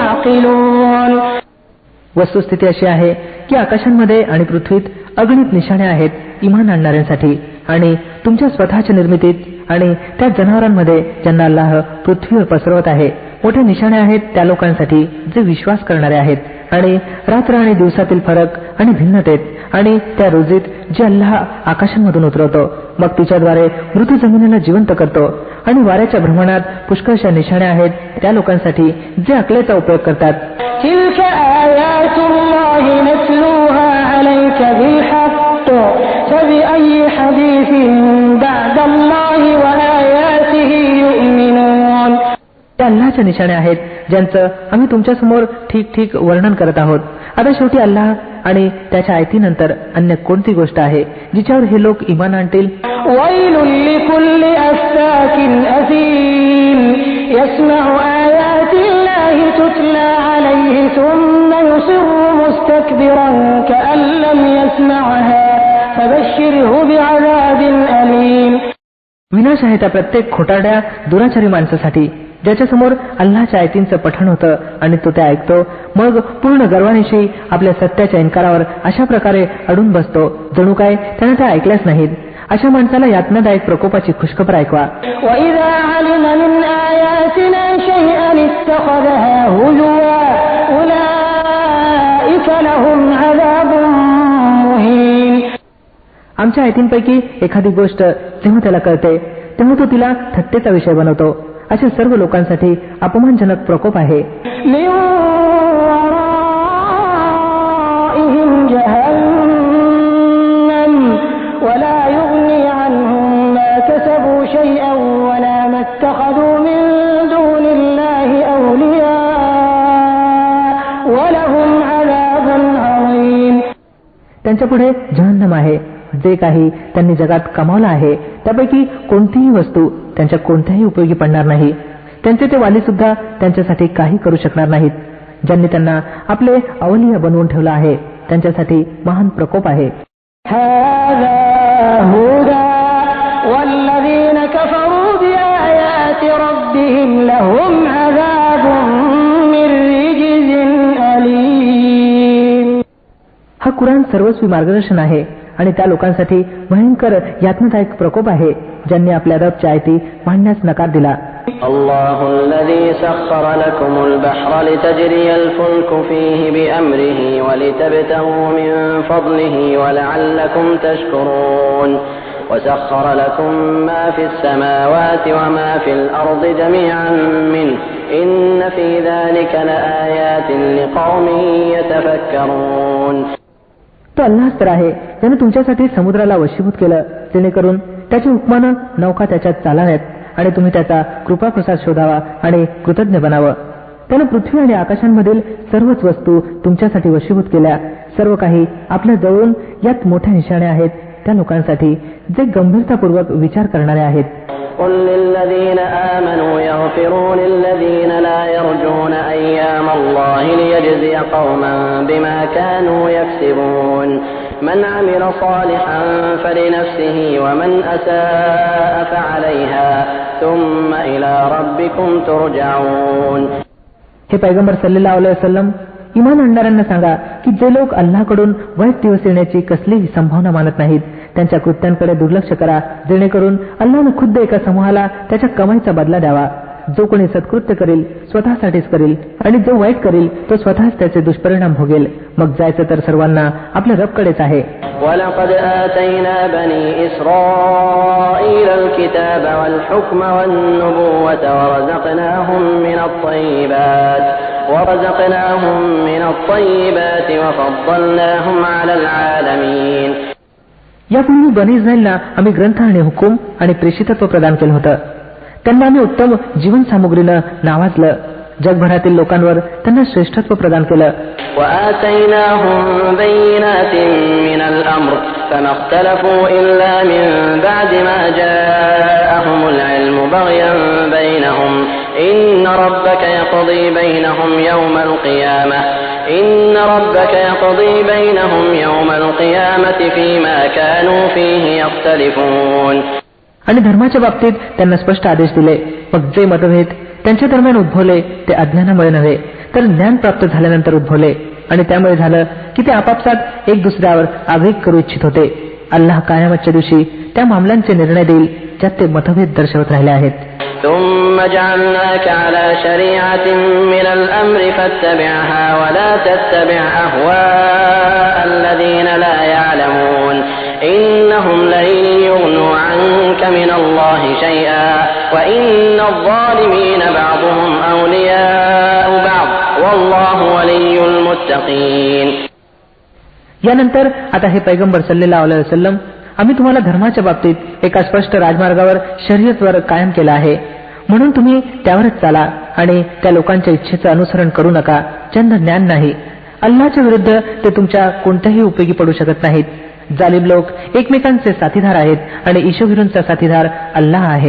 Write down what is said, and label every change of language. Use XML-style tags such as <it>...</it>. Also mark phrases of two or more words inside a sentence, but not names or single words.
<ar>يعقلون.</ar> <mr>वस्तुस्थिती अशी आहे की आकाशांमध्ये आणि पृथ्वीत अगणित निशाणे आहेत इमान आणणाऱ्यांसाठी, आणि तुमच्या स्वतःच्या निर्मितीत आणि त्या जनावरांमध्ये ज्यांना अल्लाह पृथ्वीवर पसरवत आहे मोठे निशाणे आहेत त्या लोकांसाठी जे विश्वास करणारे आहेत. आणि रात्र आणि दिवसातील फरक आणि भिन्नतेत आणि त्या रोजीत जे अल्लाह आकाशांमधून उतरवतो, मग तिच्याद्वारे मृत जमिनीला जिवंत करतो, आणि वाऱ्याच्या भ्रमणात पुष्कळशा निशाणे आहेत त्या लोकांसाठी जे अकलेचा उपयोग करतात.</mr> <ar>تلك آيات الله نتلوها عليك بالحق فبأي حديث بعد الله وآياته يؤمنون.</ar> <mr>त्या अल्लाहच्या निशाणे आहेत ज्यांचं आम्ही तुमच्या समोर ठीक ठीक वर्णन करत आहोत. आता शेवटी अल्लाह आणि त्याच्या आयतीनंतर अन्य कोणती गोष्ट आहे जिच्यावर हे लोक इमान आणतील.</mr> <ar>ويل لكل أفاك أثيم يسمع آيات الله تتلى عليه ثم يصر مستكبرا كأن لم يسمعها فبشره بعذاب أليم.</ar> <mr>विनाश आहे त्या प्रत्येक खोटारड्या दुराचारी माणसासाठी ज्याच्यासमोर अल्लाहच्या आयतींचं पठण होतं आणि तो ते ऐकतो, मग पूर्ण गर्वानिशी आपल्या सत्याच्या इन्कारावर अशा प्रकारे अडून बसतो जणू काय त्याने ते ऐकल्याच नाहीत. अशा माणसाला यातनादायक प्रकोपाची खुशखबर ऐकवा.</mr> <ar>وإذا علم من آياتنا شيئا اتخذها هزوا أولئك لهم عذاب مهين.</ar> <mr>आमच्या आयतींपैकी एखादी गोष्ट जेव्हा त्याला कळते तेव्हा तो तिला थट्टेचा विषय बनवतो. अशा सर्व लोकांसाठी अपमानजनक प्रकोप आहे.</mr> <ar>من ورائهم جهنم ولا يغني عنهم ما كسبوا شيئا ولا ما اتخذوا من دون الله أولياء ولهم عذاب عظيم.</ar> <mr>त्यांच्या पुढे जहन्नम आहे. जे काही त्यांनी जगात कमावलं आहे त्यापैकी कोणतीही वस्तू त्यांच्या कोणत्याही उपयोगी पडणार नाही. त्यांचे ते वाली सुद्धा त्यांच्यासाठी काही करू शकणार नाहीत. ज्यांनी त्यांना आपले अवलिया बनवून ठेवलं आहे त्यांच्यासाठी महान प्रकोप आहे.</mr> <ar>هذا هدى والذين كفروا بآيات ربهم لهم عذاب من رجز أليم.</ar> <mr>हा कुराण सर्वस्वी मार्गदर्शन आहे आणि त्या लोकांसाठी भयंकर यातनादायक प्रकोप आहे ज्यांनी आपल्या रबच्या आयती मांडण्यास नकार दिला.</mr> <ar>الله الذي سخر لكم البحر لتجري الفلك فيه بأمره ولتبتغوا من فضله ولعلكم تشكرون وسخر لكم ما في السماوات وما في الأرض جميعا منه إن في ذلك لآيات لقوم يتفكرون.</ar> <mr>तो अल्लाहच तर आहे ज्याने तुमच्यासाठी समुद्राला वशीभूत केलं जेणेकरून त्याच्या हुकमानं नौका त्याच्यात चालाव्यात आणि तुम्ही त्याचा कृपाप्रसाद शोधावा आणि कृतज्ञ बनावं. त्यानं पृथ्वी आणि आकाशांमधील सर्वच वस्तू तुमच्यासाठी वशीभूत केल्या. सर्व काही आपल्या जवळून यात मोठ्या निशाणे आहेत त्या लोकांसाठी जे गंभीरतापूर्वक विचार करणारे आहेत.</mr> <ar>قل للذين آمنوا يغفروا للذين لا يرجون أيام الله ليجزي قوما بما كانوا يكسبون من عمل صالحا فلنفسه ومن أساء فعليها ثم إلى ربكم ترجعون.</ar> <mr>हे पैगंबर</mr> <ar>صلى الله عليه وسلم,</ar> <mr>इमान आणणाऱ्यांना सांगा की जे लोक अल्लाहकडून वाईट दिवस येण्याची कसलीही संभावना मानत नाहीत त्यांच्या कृत्यांकडे दुर्लक्ष करा जेणेकरून अल्लाहनं खुद्द एका समूहाला त्याच्या कमाईचा बदला द्यावा. जो कोणी सत्कृत्य करेल स्वतःसाठीच करेल आणि जो वाईट करेल तो स्वतःच त्याचे दुष्परिणाम भोगेल. मग जायचं तर सर्वांना आपल्या रबकडेच आहे.</mr> <ar>وَلَقَدْ آتَيْنَا بَنِي إِسْرَائِيلَ الْكِتَابَ وَالْحُكْمَ وَالنُّبُوَّةَ وَرَزَقْنَاهُمْ مِنَ الطَّيِّبَاتِ وَفَضَّلْنَاهُمْ عَلَى الْعَالَمِينَ.</ar> <mr>यापूर्वी बनी इस्रायलला आम्ही ग्रंथ आणि हुकूम आणि प्रेषितत्व प्रदान केलं होतं. त्यांना आम्ही उत्तम जीवन सामुग्रीनं नावाजलं. जगभरातील लोकांवर त्यांना श्रेष्ठत्व प्रदान केलं.</mr> <ar>وَآتَيْنَاهُمْ بَيِّنَاتٍ مِنَ الْأَمْرِ فَمَا اخْتَلَفُوا إِلَّا مِنْ بَعْدِ مَا جَاءَهُمُ الْعِلْمُ بَغْيًا بَيْنَهُمْ إِنَّ رَبَّكَ يَقْضِي بَيْنَهُمْ يَوْمَ الْقِيَامَةِ فِيمَا كَانُوا فِيهِ يَخْتَلِفُونَ.</ar> <mr>आणि धर्माच्या बाबतीत त्यांना स्पष्ट आदेश दिले. मग जे मतभेद त्यांच्या दरम्यान उद्भवले ते अज्ञानामुळे नव्हे तर ज्ञान प्राप्त झाल्यानंतर उद्भवले आणि त्यामुळे झालं की ते आपापसात एक दुसऱ्यावर आगळीक करू इच्छित होते. अल्लाह कायामतच्या दिवशी त्या मामल्यांचे निर्णय देईल ज्यात ते मतभेद दर्शवत राहिले आहेत.</mr> <ar>ثم جعلناك على شريعة من الأمر فاتبعها ولا تتبع أهواء الذين لا يعلمون إنهم لن يغنوا عنك من الله شيئا وإن الظالمين بعضهم أولياء بعض والله ولي المتقين.</ar> <mr>यानंतर आता हे पैगंबर</mr> <ar>صلى الله عليه وسلم,</ar> <mr>आम्ही तुम्हाला धर्माच्या बाबतीत एका स्पष्ट राजमार्गावर शर्यतवर कायम केला आहे, म्हणून तुम्ही त्यावरच चाला आणि त्या लोकांच्या इच्छेचं अनुसरण करू नका ज्यांना ज्ञान नाही. अल्लाहच्या विरुद्ध ते तुमच्या कोणत्याही उपयोगी पडू शकत नाहीत. जालिम लोक एकमेकांचे साथीदार आहेत आणि ईशोभिरूंचा साथीदार अल्लाह आहे.</mr>